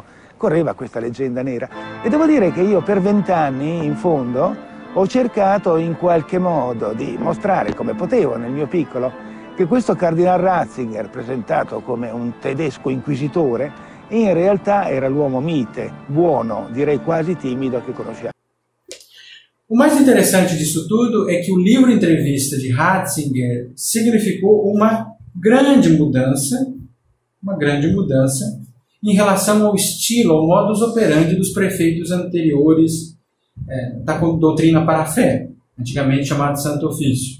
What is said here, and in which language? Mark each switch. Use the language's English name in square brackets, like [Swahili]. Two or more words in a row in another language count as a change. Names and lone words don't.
[Italian] Correva questa leggenda nera. E devo dire che io per 20 anni, in fondo, ho cercato in qualche modo di mostrare come potevo, nel mio piccolo, che questo Cardinal Ratzinger, presentato come un tedesco inquisitore, in realtà era l'uomo mite, buono, direi quasi timido che conosciamo. [Portuguese] O mais interessante disso tudo é que o livro entrevista de Ratzinger significou uma grande mudança em relação ao estilo, ao [Latin] modus operandi [Portuguese] dos prefeitos anteriores da doutrina para a fé, antigamente chamado Santo Ofício.